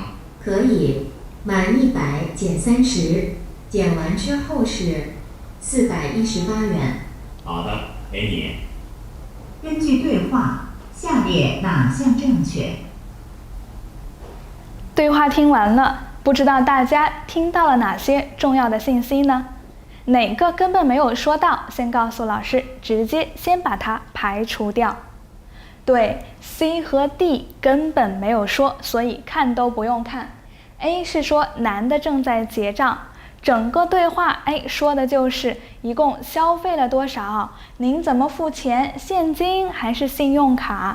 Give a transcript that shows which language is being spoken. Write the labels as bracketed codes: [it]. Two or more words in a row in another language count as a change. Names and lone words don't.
[zh] 可以，滿100減30，減完之後是418元。好的，給你。根據對話，下列哪項正確？對話聽完了，不知道大家聽到了哪些重要的信息呢？哪個根本沒有說到，先告訴老師，直接先把它排除掉。對， C 和 D 根本沒有說，所以看都不用看。A 是說男的正在結賬，整個對話說的就是一共消費了多少，您怎麼付錢，現金還是信用卡？